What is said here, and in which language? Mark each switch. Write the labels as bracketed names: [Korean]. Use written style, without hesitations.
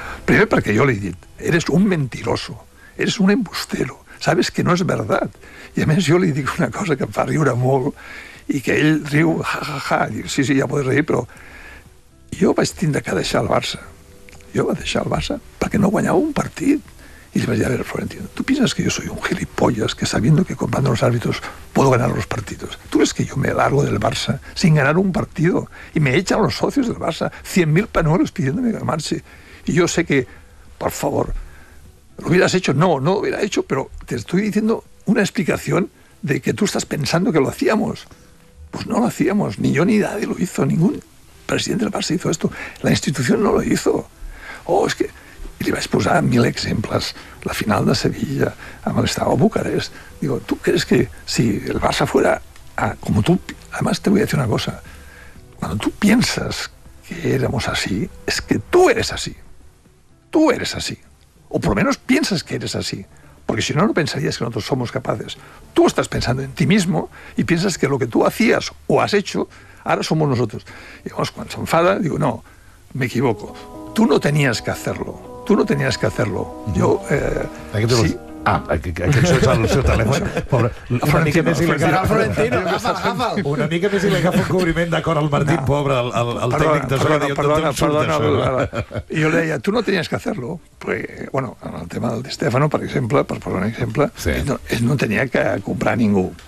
[Catalan] Primer perquè jo li he dit, [Spanish] eres un mentiroso, eres un embustero, sabes que no és verdad. [Catalan] I, a més, jo li dic una cosa que em fa riure molt i que ell riu, ja, ja, ja, i diu, sí, sí, ja pots riure, però jo vaig tindre que deixar el Barça. Jo vaig deixar el Barça perquè no guanyava un partit. [Spanish] Y le va a decir, a ver, Florentino, ¿tú piensas que yo soy un gilipollas que sabiendo que comprando los árbitros puedo ganar los partidos? ¿Tú crees que yo me largo del Barça sin ganar un partido? Y me echan los socios del Barça, 100.000 panuelos pidiéndome que marche. Y yo sé que, por favor, ¿lo hubieras hecho? No, no lo hubiera hecho, pero te estoy diciendo una explicación de que tú estás pensando que lo hacíamos. Pues no lo hacíamos, ni yo ni nadie lo hizo, ningún presidente del Barça hizo esto. La institución no lo hizo. Oh, es que... [Catalan] I li vaig posar 1.000 exemples, la final de Sevilla, amb l'estat de Bucarest. [Spanish] Digo, [Catalan] tu creus que [Spanish] si el Barça fuera a... Como tú, además te voy a decir una cosa. Cuando tú piensas que éramos así, es que tú eres así. Tú eres así. O por lo menos piensas que eres así. Porque si no, no pensarías que nosotros somos capaces. Tú estás pensando en ti mismo y piensas que lo que tú hacías o has hecho, ahora somos nosotros. Y vamos, cuando se enfada, digo, no, me equivoco. Tú no tenías que hacerlo. [Catalan] Tu no tenies que fer-lo. Jo, sí. Aquest és el seu telèfon. Pobre. Florentino, agafa'l. Una mica més i li agafa un cobriment d'acord al Martín, pobre, el tècnic de sol. Perdona. I jo li deia, tu no tenies que fer-lo. Bueno, en el tema del Di Stéfano, per exemple, per posar un exemple, ell no tenia que comprar ningú.